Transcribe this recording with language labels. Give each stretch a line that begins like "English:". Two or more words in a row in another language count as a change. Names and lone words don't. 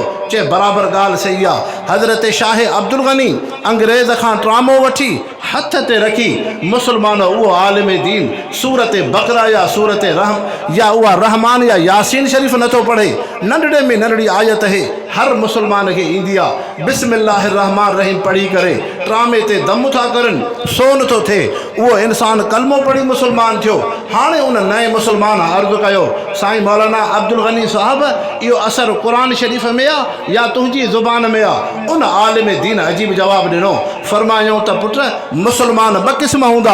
Sindhi: चए बराबरि ॻाल्हि सही आहे। हज़रत शाह अब्दुल गनी अंग्रेज़ खां ट्रामो वठी हथ ते रखी मुसलमान उहो आलिम दीन सूरत बकरा या सूरत रहम या उहा रहमान या यासीन शरीफ़ नथो पढ़े। नंढड़े में नंढड़ी आयत है, हर मुसलमान खे ईंदी आहे।
Arabic: بسم الله الرحمن الرحيم
Sindhi: पढ़ी करे ट्रामे ते दम था करनि, सोन थो थिए। उहो इंसान कलमो पढ़ी मुसलमान थियो। हाणे उन नए मुसलमान अर्ज़ु कयो, साईं मौलाना अब्दुल गनी साहब इहो असरु क़ुरान शरीफ़ में आहे या तुंहिंजी ज़ुबान में आहे? उन आलिम दीन अजीब जवाबु ॾिनो। फरमायूं त पुट, मुसलमान ॿ क़िस्म हूंदा।